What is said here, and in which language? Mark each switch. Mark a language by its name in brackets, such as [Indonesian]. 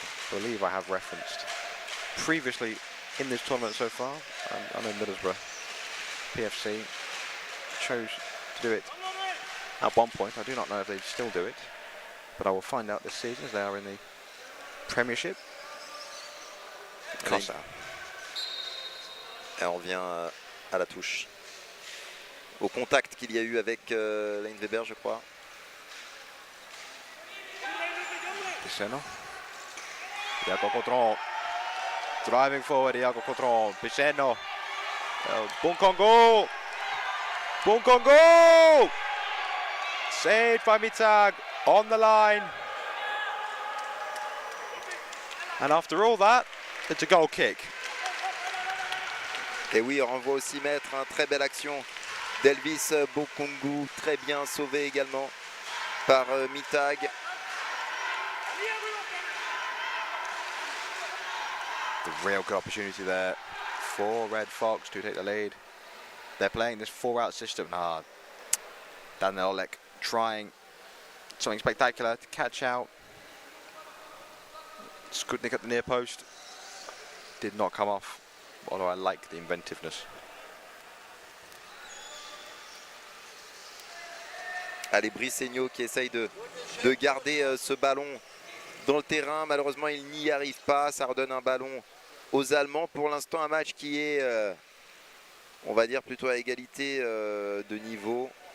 [English] I believe I have referenced previously in this tournament so far. I know Middlesbrough PFC chose to do it at one point. I do not know if they still do it, but I will find out this season as they are in the Premiership. Kossa. [French] Et on revient à la touche. au contact qu'il y a eu avec Leinweber, je crois. [English] Piceno. Iago Caudron. Driving forward, Iago Caudron. Piceno. Bon Congo. Bon Congo. Saved by Mitag on the line. And after all that, it's a goal kick. [French] Et oui, on renvoie au 6 mètres, hein, très belle action d'Elvis Bokongu, très bien sauvé également par Mitag. [English] The real good opportunity there for Red Fox to take the lead. They're playing this 4-out system. Daniel Olek trying something spectacular to catch out. Skudnik at the near post. Did not come off, although I like the inventiveness. [French] Allez, Brisegno qui essaye de garder ce ballon dans le terrain. Malheureusement, il n'y arrive pas. Ça redonne un ballon aux Allemands. Pour l'instant, un match qui est, on va dire, plutôt à égalité de niveau.